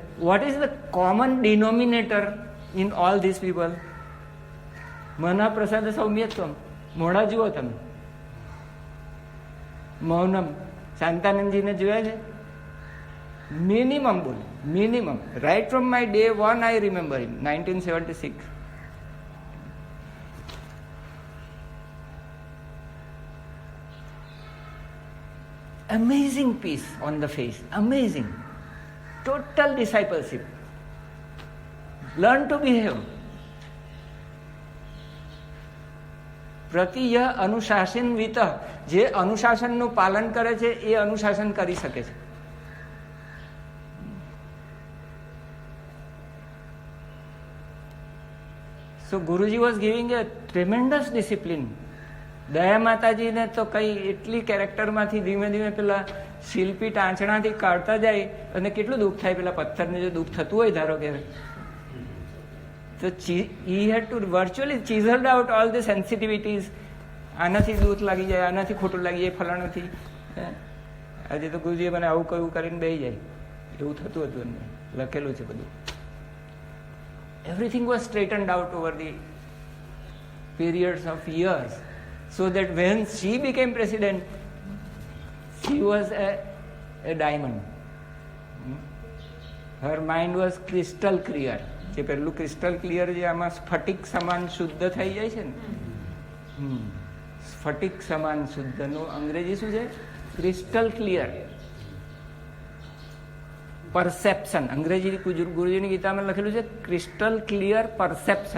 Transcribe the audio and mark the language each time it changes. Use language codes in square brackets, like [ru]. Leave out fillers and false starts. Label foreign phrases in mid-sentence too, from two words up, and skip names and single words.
[en] What is the common denominator in all these people? [sa] મના પ્રસાદ સૌમ્યત્વમ. [gu] મોડા જુઓ તમે, [sa] મૌનમ. [gu] શાંતાનંદજીને જોયા છે? મિનિમમ બોલ, મિનિમમ. [en] Right from my day 1 I remember him, 1976. Amazing peace on the face, amazing. Total discipleship. Learn to behave. [sa] પ્રતિય અનુશાસન વિત, [gu] જે અનુશાસનનું પાલન કરે છે એ અનુશાસન કરી શકે છે. [en] So Guruji was giving a tremendous discipline. [gu] દયા માતાજીને તો કઈ એટલી કેરેક્ટરમાંથી ધીમે ધીમે પેલા શિલ્પી ટાંચણાથી કાઢતા જાય અને કેટલું દુઃખ થાય પેલા પથ્થરને. જો દુઃખ થતું હોય ધારો કે, તો [en] he had to virtually chiseled out all the sensitivities. [gu] આનાથી દૂધ લાગી જાય, આનાથી ખોટું લાગી જાય, ફલાણાથી. આજે તો ગુરુજીએ મને આવું કયું કરીને બેસી જાય એવું થતું હતું એમને, લખેલું છે બધું. [en] Everything was straightened out over the periods of years, so that when she became president, she was a diamond. Her mind was crystal clear. [gu] જે પેલું [en] crystal clear, [gu] જે આમાં સ્ફટિક સમાન શુદ્ધ થઈ જાય છે ને, સ્ફટિક સમાન શુદ્ધનું અંગ્રેજી શું છે? [en] crystal clear perception. [gu] અંગ્રેજી ગુરુજીની ગીતામાં લખેલું છે [en] crystal clear perception.